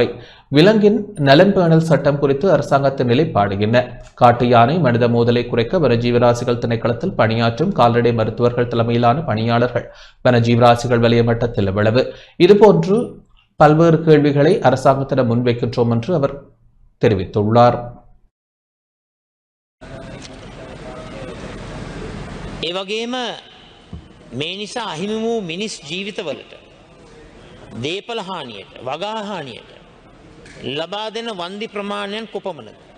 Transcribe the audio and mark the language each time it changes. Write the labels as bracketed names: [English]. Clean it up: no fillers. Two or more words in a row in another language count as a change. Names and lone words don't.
[Tamil] விலங்கின் நலன் பேணல் சட்டம் குறித்து அரசாங்கத்தின் நிலைப்பாடு என்ன? காட்டு யானை மனித மோதலை குறைக்க வனஜீவராசிகள் திணைக்களத்தில் பணியாற்றும் கால்நடை மருத்துவர்கள் தலைமையிலான பணியாளர்கள் வனஜீவராசிகள் வலய மட்டத்தில் எவ்வளவு? இதுபோன்று பல்வேறு கேள்விகளை அரசாங்கத்திடம் முன்வைக்கின்றோம் என்று அவர் தெரிவித்துள்ளார். [Sinhala] ඒ වගේම මේ නිසා අහිමි වූ මිනිස් ජීවිතවලට දේපල හානියට වගා හානියට ලබා දෙන වන්දි ප්‍රමාණයන් කොපමණද?